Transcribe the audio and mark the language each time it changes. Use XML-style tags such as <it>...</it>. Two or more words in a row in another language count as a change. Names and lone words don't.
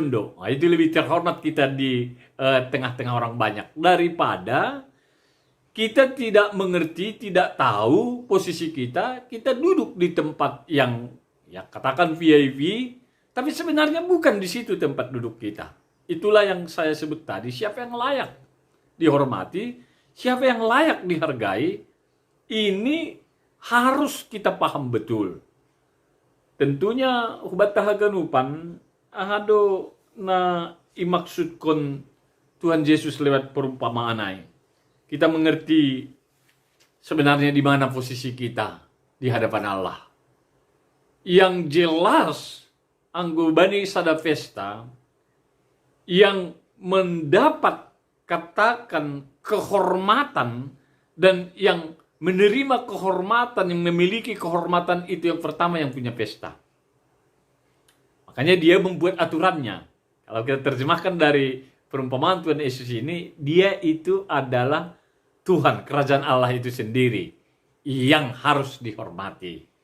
<id>Nah, itu lebih terhormat kita di tengah-tengah orang banyak daripada kita tidak mengerti, tidak tahu posisi kita duduk di tempat yang ya katakan VIP, tapi sebenarnya bukan di situ tempat duduk kita. Itulah yang saya sebut tadi, siapa yang layak dihormati, siapa yang layak dihargai, ini harus kita paham betul.</id> <bts>Tentunya hubat tahaganupan ahado na imaksudkon Tuhan Yesus lewat perumpamaan ai.</bts> <id>Kita mengerti sebenarnya di mana posisi kita di hadapan Allah. Yang jelas</id> <bts>anggo bani sada</bts> <id>pesta yang mendapat katakan kehormatan dan yang menerima kehormatan, yang memiliki kehormatan itu yang pertama yang punya pesta. Makanya dia membuat aturannya. Kalau kita terjemahkan dari perumpamaan Tuhan Yesus ini, dia itu adalah Tuhan, kerajaan Allah itu sendiri yang harus dihormati.</id>